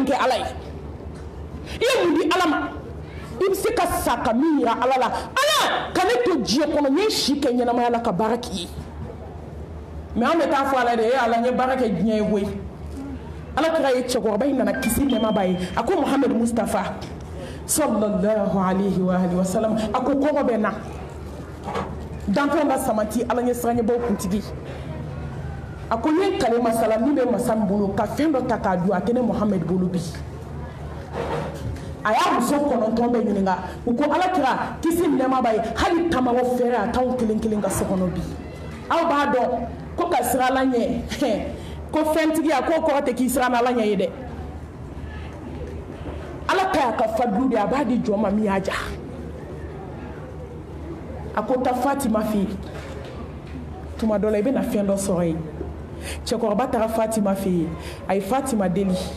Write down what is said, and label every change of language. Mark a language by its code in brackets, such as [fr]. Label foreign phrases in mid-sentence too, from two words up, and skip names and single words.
[bm] kɛ ala ye i ye mun di ala ma i bɛ se ka sa ka min yira ala la ala ka ne to diɲɛ kɔnɔ n ye si kɛ ɲɛnamaya la ka baara k'i ye mɛ an bɛ taa fɔ ala de ye ala n ye baara kɛ diɲɛ ye koyi ala kira ye cɛkɔrɔba in nana kisi nɛɛmaba ye a ko muhamadu mustafa [ar] صلى الله عليه وعلى آله وسلم [bm] a ko kɔngɔ bɛ na danfɛn ka samati ala ɲɛ siranɲɛbaw kuntigi a ko n ye kale masala min bɛ masa min bolo ka fɛn dɔ ta k'a dun a tɛ ne muhamadu bolo bi a y'a muso 9 bɛ ɲininka u ko ala kira kisi nɛɛmaba ye hali tamawɔ fɛrɛ a t'anw kelen kelen ka so kɔnɔ bi aw b'a dɔn ko ka siran ala ɲɛ ko fɛntigiya k'o kɔrɔ tɛ k'i siran ala ɲɛ ye dɛ ala ka y'a ka fadulu de a b'a di jɔn ma min y'a ja a ko taa fatima fɛ yen tuma dɔ la i bɛna fɛn dɔ sɔrɔ yen cɛkɔrɔba taara fatima fɛ yen a ye fatima deli